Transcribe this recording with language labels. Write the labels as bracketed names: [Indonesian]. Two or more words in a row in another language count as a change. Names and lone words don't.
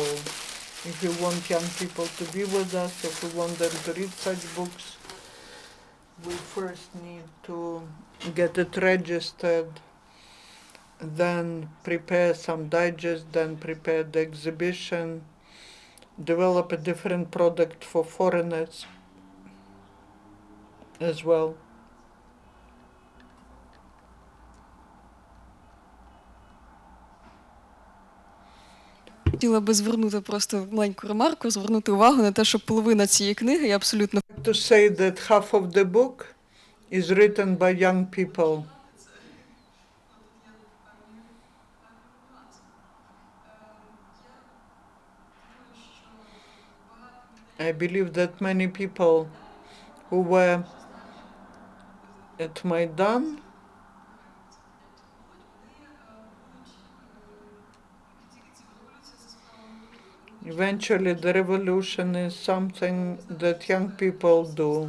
[English] If you want young people to be with us, if we want them to read such books, we first need to get it registered, then prepare some digest, then prepare the exhibition, develop a different product for foreigners as well. [Ukrainian] Хотіла би звернути просто маленьку ремарку, звернути увагу на те, що половина цієї книги є абсолютно [English] To say that half of the book is written by young people. I believe that many people who were at Maidan eventually the revolution is something that young people do.